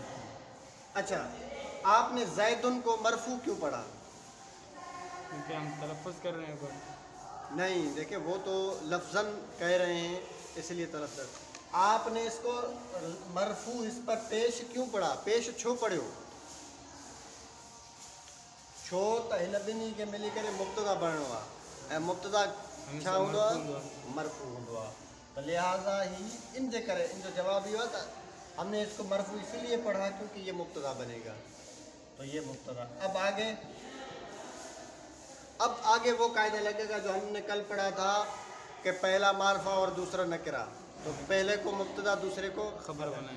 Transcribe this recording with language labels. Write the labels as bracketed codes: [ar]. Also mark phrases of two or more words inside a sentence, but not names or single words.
[ur] اچھا، آپ نے زیدن کو مرفوع کیوں پڑھا? کیونکہ ہم تلفظ کر رہے ہیں اوپر. نہیں دیکھیے، وہ تو لفظاً کہہ رہے ہیں اس لیے تلفظ. آپ نے اس کو مرفوع اس پر پیش کیوں پڑھا? [sd] पेश छो पढ़ो छो त हिन ॿिन्ही खे मिली करे मुब्तदा बणिणो आहे ऐं मुब्तदा छा हूंदो आहे? मरफू हूंदो आहे। त लिहाज़ा ही इन जे करे इन जो जवाब इहो आहे त [ur] ہم نے اس کو مرفوع اس لیے پڑھا کیونکہ یہ مبتدا بنے گا. تو یہ مبتدا. اب آگے وہ قاعدہ لگے گا جو ہم نے کل پڑھا تھا کہ پہلا معرفہ اور دوسرا نکرہ. تو پہلے کو مبتدا دوسرے کو خبر بنائیں گے.